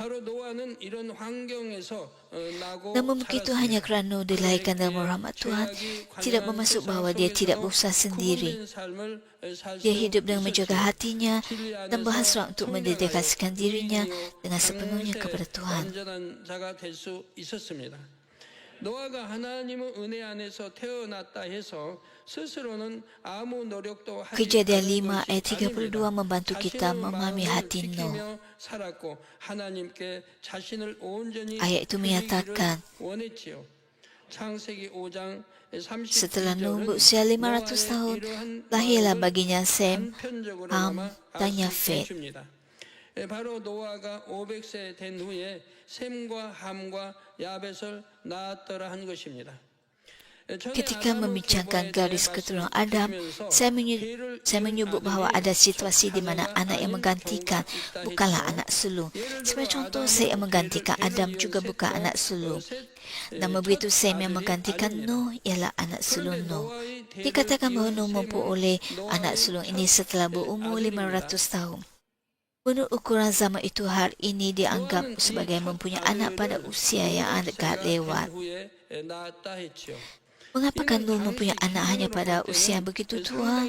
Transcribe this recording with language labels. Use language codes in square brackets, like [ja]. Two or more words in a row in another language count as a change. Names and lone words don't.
[ms] Namun begitu, hanya kerana Nuh dilahirkan dalam rahmat Tuhan, tidak bermaksud bahawa dia tidak berusaha sendiri. Dia hidup dengan menjaga hatinya dan berhasrat untuk mendedikasikan dirinya dengan sepenuhnya kepada Tuhan. [ko] 노아가 하나님의 은혜 안에서 태어났다 해서 스스로는 아무 노력도 하지 [ms] Kejadian 5 ayat 32 membantu kita memahami hati Nuh. [ko] 살았고 하나님께 자신을 온전히 [ms] Ayat itu menyatakan, [ko] 원했지요. 창세기 5장 30 [ms] setelah Nuh berusia 500 tahun, lahirlah baginya Sem, Ham, dan Yafet. [ko] 바로 노아가 500세 된 후에 셈과 함과 야벳을 낳았더라 한 것입니다. [ms] Ketika membincangkan garis keturunan Adam, saya menyebut bahawa ada situasi di mana anak yang menggantikan bukanlah anak sulung. Sebagai contoh, Sem yang menggantikan Adam juga bukan anak sulung. Namun begitu, Sem yang menggantikan Nuh ialah anak sulung Nuh. Dikatakan bahawa Nuh memperoleh anak sulung ini setelah berumur 500 tahun. Menurut ukuran zaman itu, hari ini dianggap sebagai mempunyai anak pada usia yang agak lewat. Mengapakah Nuh mempunyai anak hanya pada usia yang begitu tua?